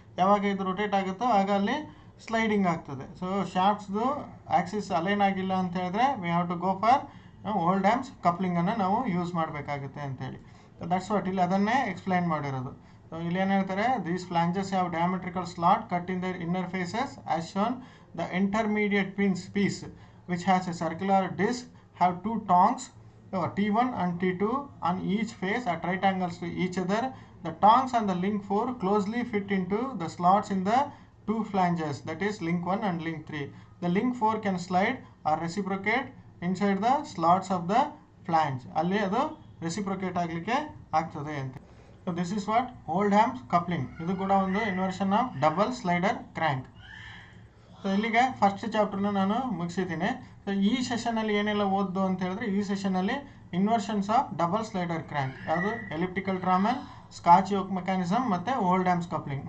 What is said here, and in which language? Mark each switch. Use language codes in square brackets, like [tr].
[kn] ಯಾವಾಗ ಇದು ರೊಟೇಟ್ ಆಗುತ್ತೋ ಆಗ ಅಲ್ಲಿ ಸ್ಲೈಡಿಂಗ್ ಆಗ್ತದೆ. ಸೊ ಶಾಫ್ಟ್ಸ್ದು ಆಕ್ಸಿಸ್ ಅಲೈನ್ ಆಗಿಲ್ಲ ಅಂತ ಹೇಳಿದ್ರೆ [en] we have to go for [kn] ಓಲ್ಡ್ಹ್ಯಾಮ್ಸ್ ಕಪ್ಲಿಂಗನ್ನು ನಾವು ಯೂಸ್ ಮಾಡಬೇಕಾಗುತ್ತೆ ಅಂತೇಳಿ. [en] that's what [kn] ಇಲ್ಲಿ ಅದನ್ನೇ ಎಕ್ಸ್ಪ್ಲೈನ್ ಮಾಡಿರೋದು. ಸೊ ಇಲ್ಲಿ ಏನು ಹೇಳ್ತಾರೆ, [en] These flanges have diametrical slot cut in their inner faces as shown. The intermediate piece, which has a circular disc, have two tongs, T1 and T2 on each face at right angles to each other. The tongs on the link 4 closely fit into the slots in the two flanges, that is link 1 and link 3. The link 4 can slide or reciprocate inside the slots of the flange. [kn] ಅಲ್ಲಿ ಅದು reciprocate ಆಗಲಿಕ್ಕೆ ಆಗ್ತದೆ ಅಂತ. [en] So this is what Oldham's coupling. [kn] ಇದು ಕೂಡ ಒಂದು inversion of double slider crank. So ಇಲ್ಲಿಗೆ first ಚಾಪ್ಟರ್ನ ನಾನು ಮುಗಿಸಿದ್ದೀನಿ. ಸೊ ಈ ಸೆಷನಲ್ಲಿ ಏನೆಲ್ಲ ಓದ್ದು ಅಂತ ಹೇಳಿದ್ರೆ, ಈ ಸೆಷನಲ್ಲಿ ಇನ್ವರ್ಷನ್ಸ್ ಆಫ್ ಡಬಲ್ ಸ್ಲೈಡರ್ ಕ್ರ್ಯಾಂಕ್, ಯಾವುದು ಎಲಿಪ್ಟಿಕಲ್ ಟ್ರಾಮಲ್, ಸ್ಕಾಚ್ ಯೋಕ್ ಮೆಕ್ಯಾನಿಸಮ್ ಮತ್ತು ಓಲ್ಡ್ಹ್ಯಾಮ್ಸ್ ಕಪ್ಲಿಂಗ್.